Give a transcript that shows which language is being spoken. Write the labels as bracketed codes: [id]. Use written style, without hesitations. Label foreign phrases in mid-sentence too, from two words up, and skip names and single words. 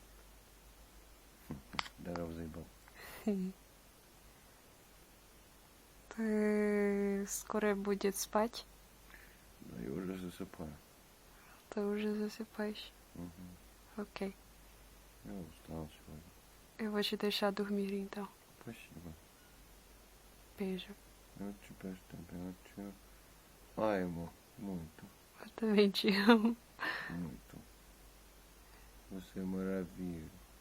[ru] Здорово, заебал. Ты скоро будет спать? Да, я уже засыпаю. Ты уже засыпаешь? Угу. Окей. Я устал сегодня. [pt] Eu vou te deixar dormir então. [ru] Спасибо. [pt] Beijo. Eu te peço também, eu te amo muito, Eu também te amo. muito. Você é maravilha.